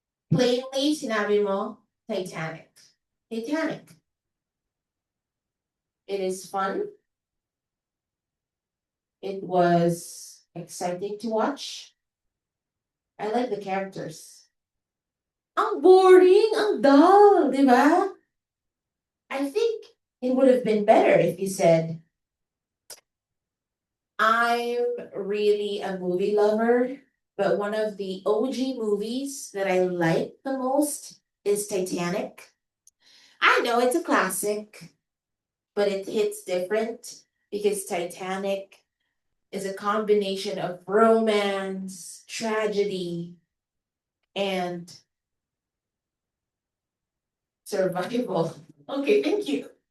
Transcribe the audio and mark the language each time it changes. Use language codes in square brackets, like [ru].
[tl] Plainly, sinabi mo, Titanic. Titanic. [en] It is fun. It was exciting to watch. I like the characters. [tl] Ang boring, ang dull, di ba? [en] I think it would have been better if you said, I'm really a movie lover, but one of the OG movies that I like the most is Titanic. I know it's a classic, but it hits different because Titanic is a combination of romance, tragedy, and survival. Okay, thank you.